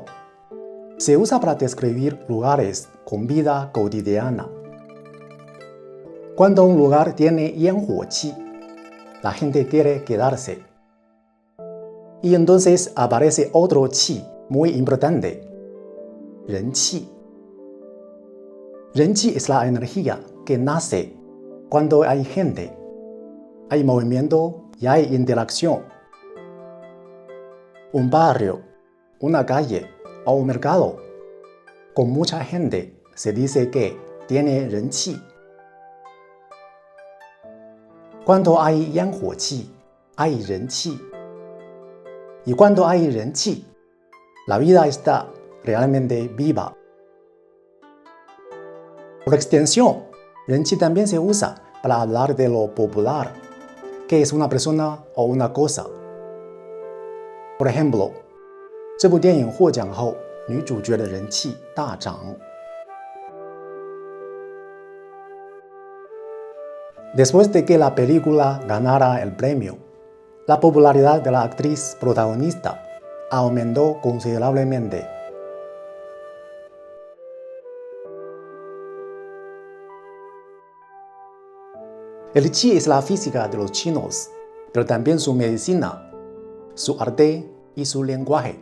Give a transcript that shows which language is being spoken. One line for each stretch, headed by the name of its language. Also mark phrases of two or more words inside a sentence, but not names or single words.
Spanish: Se usa para describir lugares con vida cotidiana. Cuando un lugar tiene 烟火气, la gente quiere quedarse. Y entonces aparece otro chi muy importante, 人气. 人气 es la energía que nace cuando hay gente, hay movimiento y hay interacción. Un barrio, una calle o un mercado con mucha gente se dice que tiene 人气. Cuando hay 烟火气, hay 人气. Y cuando hay 人气, la vida está realmente viva. Por extensión, 人气 también se usa para hablar de lo popular, que es una persona o una cosa. Por ejemplo,
Chinese: 这部电影获奖后，女主角的人气大涨。
Spanish: Después de que la película ganara el premio, la popularidad de la actriz protagonista aumentó considerablemente. El chi es la física de los chinos, pero también su medicina, su arte y su lenguaje.